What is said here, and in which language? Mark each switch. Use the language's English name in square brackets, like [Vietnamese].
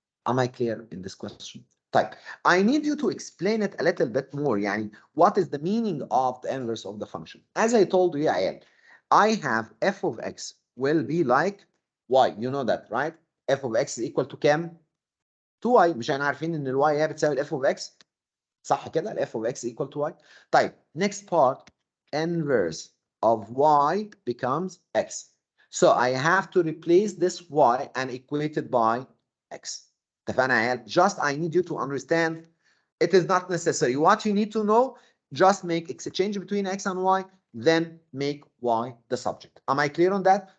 [English] Am I clear in this question? طيب, I need you to explain it a little bit more. يعني what is the meaning of the inverse of the function? As I told you, [Arabic] يا عيال, [English] I have f of x will be like y. You know that, right? f of x is equal to كام؟ 2y. [Arabic] مش احنا عارفين ان ال y هي بتساوي ال f of x؟ صح كده؟ ال [English] f of x equal to y. طيب, next part, inverse of y becomes x. So I have to replace this y and equate it by x. [Arabic] اتفقنا يا عيال؟ [English] Just I need you to understand. It is not necessary. What you need to know, just make exchange between x and y, then make y the subject. Am I clear on that?